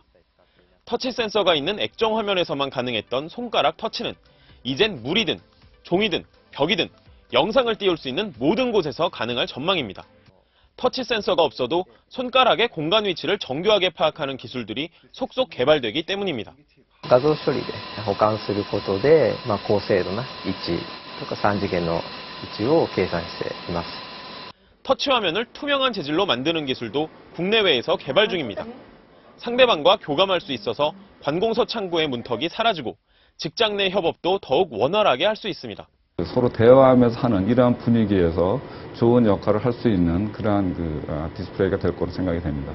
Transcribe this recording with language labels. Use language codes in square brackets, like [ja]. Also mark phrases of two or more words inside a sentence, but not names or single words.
[ko] 터치 센서가 있는 액정 화면에서만 가능했던 손가락 터치는 이젠 물이든 종이든 벽이든 영상을 띄울 수 있는 모든 곳에서 가능할 전망입니다. 터치 센서가 없어도 손가락의 공간 위치를 정교하게 파악하는 기술들이 속속 개발되기 때문입니다. [ja] 画像処理で保管することで、高精度な位置とか3次元の位置を計算しています。 [ko] 터치 화면을 투명한 재질로 만드는 기술도 국내외에서 개발 중입니다. 상대방과 교감할 수 있어서 관공서 창구의 문턱이 사라지고 직장 내 협업도 더욱 원활하게 할 수 있습니다. 서로 대화하면서 하는 이러한 분위기에서 좋은 역할을 할 수 있는 그러한 디스플레이가 될 거로 생각이 됩니다.